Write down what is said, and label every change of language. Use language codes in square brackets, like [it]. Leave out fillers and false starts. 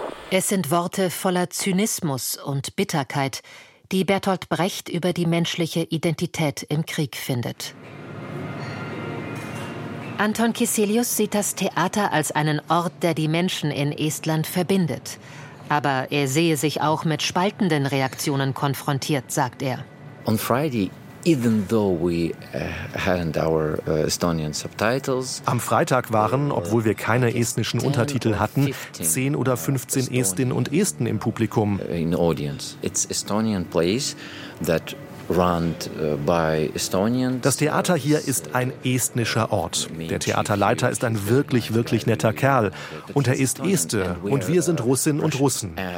[de] Es sind Worte voller Zynismus und Bitterkeit, die Bertolt Brecht über die menschliche Identität im Krieg findet. Anton Kiselius sieht das Theater als einen Ort, der die Menschen in Estland verbindet. Aber er sehe sich auch mit spaltenden Reaktionen konfrontiert, sagt er. [en] On Friday, even though we hadn't our Estonian subtitles. [de] Am Freitag waren, obwohl wir keine estnischen Untertitel hatten, 10 oder 15 Estinnen und Esten im Publikum. [en] In audience. It's Estonian plays that run by Estonians. [de] Das Theater hier ist ein estnischer Ort. Der Theaterleiter ist ein wirklich, wirklich netter Kerl. Und er ist Este und wir sind Russinnen und Russen.